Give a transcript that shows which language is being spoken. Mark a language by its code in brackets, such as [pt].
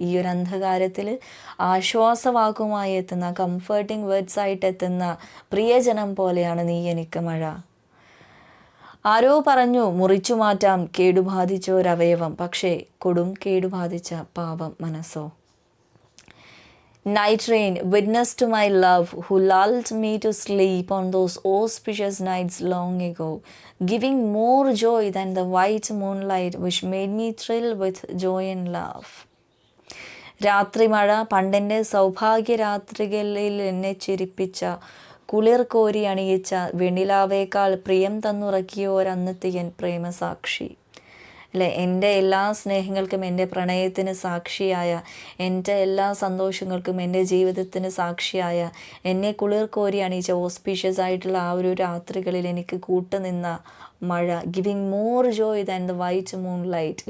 [ml] ഈ ഒരു അന്ധകാരത്തിൽ ആശ്വാസവാക്കുമായി എത്തുന്ന, [en] comforting words [ml] ആയിട്ട് എത്തുന്ന പ്രിയജനം പോലെയാണ് നീ എനിക്ക് മഴ. ആരോ പറഞ്ഞു മുറിച്ചു മാറ്റാം കേടുബാധിച്ചൊരവയവം, പക്ഷേ കൊടും കേടുബാധിച്ച പാവം മനസ്സോ. [en] Night rain, witness to my love, who lulled me to sleep on those auspicious nights long ago, giving more joy than the white moonlight which made me thrill with joy and love. [ml] രാത്രി മഴ, പണ്ടെൻ്റെ സൗഭാഗ്യരാത്രികളിൽ എന്നെ ചിരിപ്പിച്ച, കുളിർ കോരി അണിയിച്ച, വെണ്ണിലാവേക്കാൾ പ്രിയം തന്നുറക്കിയോരന്നത്തിയൻ പ്രേമസാക്ഷി. അല്ലേ, എൻ്റെ എല്ലാ സ്നേഹങ്ങൾക്കും, എൻ്റെ പ്രണയത്തിന് സാക്ഷിയായ, എൻ്റെ എല്ലാ സന്തോഷങ്ങൾക്കും, എൻ്റെ ജീവിതത്തിന് സാക്ഷിയായ, എന്നെ കുളിർ കോരി അണിയിച്ച ഓസ്പീഷ്യസ് ആയിട്ടുള്ള ആ ഒരു രാത്രികളിൽ എനിക്ക് കൂട്ടുനിന്ന മഴ, [en] Giving more joy than the white moonlight.